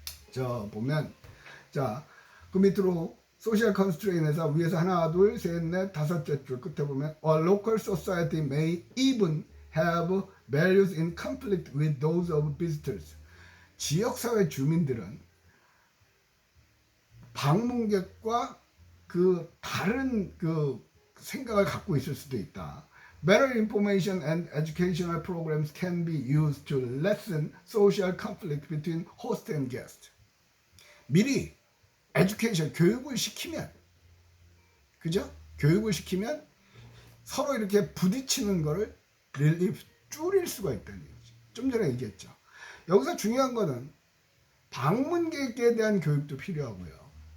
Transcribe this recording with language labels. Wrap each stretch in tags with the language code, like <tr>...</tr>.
<ko>자, 보면, 자, 그 밑으로 소셜 컨스트레인에서 위에서 하나, 둘, 셋, 넷, 다섯째 줄 끝에 보면</ko> <en>A local society may even have values in conflict with those of visitors.</en> <ko>지역사회 주민들은 방문객과 그 다른 그 생각을 갖고 있을 수도 있다.</ko> <en>Better information and educational programs can be used to lessen social conflict between host and guest.</en> <ko>미리 에듀케이션, 교육을 시키면, 그죠? 교육을 시키면 서로 이렇게 부딪히는 거를 줄일 수가 있다는 거죠. 좀 전에 얘기했죠. 여기서 중요한 거는 방문객에 대한 교육도 필요하고요.</ko>